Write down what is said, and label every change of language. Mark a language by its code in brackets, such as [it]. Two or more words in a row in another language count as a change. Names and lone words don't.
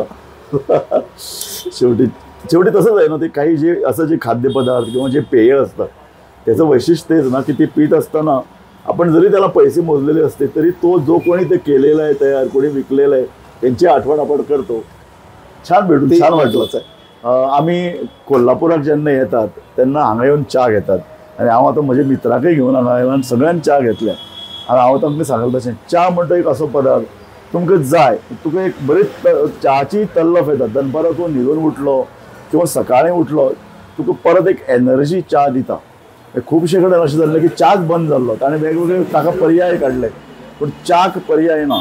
[mr] शेवटी तसंच आहे ना, ते काही जे असं जे खाद्यपदार्थ किंवा जे पेय असतात त्याचं वैशिष्ट्य तेच ना की ते पीत असताना आपण जरी त्याला पैसे मोजलेले असते तरी तो जो कोणी ते केलेलं आहे तयार, कोणी विकलेलं आहे, त्यांची आठवण आपण करतो. छान भेटून छान वाटलं. आम्ही कोल्हापुरात ज्यांना येतात त्यांना हांगा येऊन चहा घेतात [kok] आणि हांव आतां म्हज्या मित्राकय घेवन हांगा आयला आनी सगळ्यांनी चहा घेतल्या. आनी हांव तांकां सांगलें तशें, च्या म्हणटा एक असो पदार्थ तुमकां जाय, तुका एक बरीच च्याची तल्लफ येता. दनपारां तूं न्हिदून उठलो किंवा सकाळीं उठलो तुका परत एक एनर्जी च्या दिता. खुबशे कडेन अशें जाल्लें की च्याच बंद जाल्लो, ताणें वेगवेगळे ताका पर्याय काडले, पूण च्याक पर्याय ना.